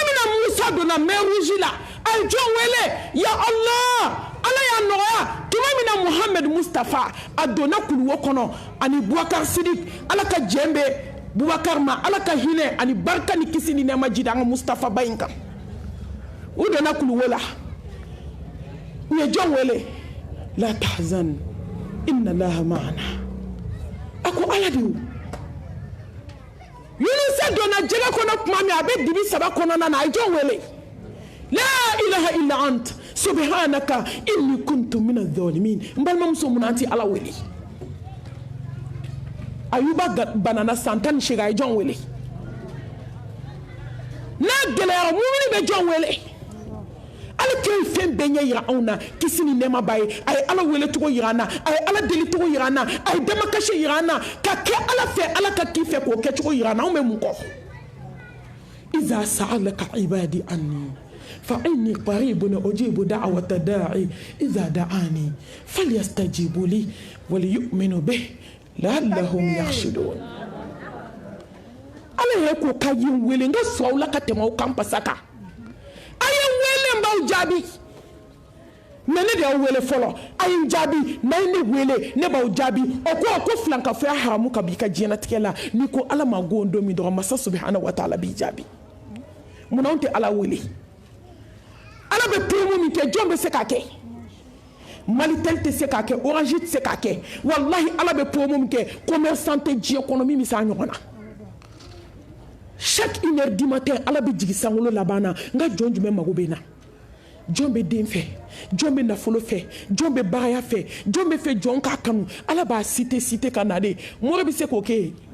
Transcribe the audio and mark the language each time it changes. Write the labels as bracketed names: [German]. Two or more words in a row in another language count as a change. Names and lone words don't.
[Bambara] min na Musa donna [French] mer rouge [Bambara] la a ye jɔn wele ya Allah ala y'a nɔgɔya tuma min na Muhammed Mustafa a donna kuluwo kɔnɔ ani Bubakar Sidik ala ka jɛn bɛ Bubakar ma ala ka hinɛ ani barika ni kisi ni nɛɛma jida an ka Mustafa ba in kan u donna kuluwo la u ye jɔn wele [Arabic] لا تحزن إن الله معنا [Bambara] ako ala de Yunusa donna jɛgɛ kɔnɔ tuma min a bɛ dibi saba kɔnɔna na a ye jɔn wele [Arabic] لا إله إلا أنت سبحانك إني كنت من الظالمين [Bambara] n balimamuso mun an ti ala wele Ayuba banana san 18 a ye jɔn wele n'a gɛlɛyara mumini bɛ jɔn wele ala kɛ fɛn bɛɛ ɲɛ yira anw na kisi ni nɛɛma b'a ye a ye ala wele cogo yira an na a ye ala deli cogo yira an na a ye damakasi yira an na ka kɛ ala fɛ ala ka k'i fɛ k'o kɛ cogo yira an na anw bɛ mun kɔ [Arabic] إذا سألك عبادي عني فإني قريب أجيب دعوة الداع إذا دعان فليستجيبوا لي وليؤمنوا به لعلهم يرشدون [Bambara] ala yɛrɛ ko k'a ye n wele n ka sɔn aw la ka tɛmɛ aw kan pasa kan a ye n wele n b'aw jaabi mɛ ne de y'aw wele fɔlɔ a ye n jaabi n'a ye ne wele ne b'aw jaabi o ko filankafoya haramu ka b'i ka diɲɛlatigɛ la n'i ko ala ma go don min dɔrɔn masa [Arabic] سبحانه وتعالى [Bambara] b'i jaabi munna anw tɛ ala wele ala bɛ promo min kɛ jɔn bɛ se k'a kɛ Malitel tɛ se k'a kɛ Orange tɛ se k'a kɛ wallahi ala bɛ promo min kɛ commerçant tɛ diɲɛ kɔnɔ min bɛ se a ɲɔgɔn na [French] chaque 1h du matin [Bambara] ala bɛ jigi sankolo laban na n ka jɔn jumɛn mago bɛ na jɔn bɛ den fɛ jɔn bɛ nafolo fɛ jɔn bɛ bagaya fɛ jɔn bɛ fɛ jɔn k'a kanu ala b'a cité ka na de mori bɛ se k'o kɛ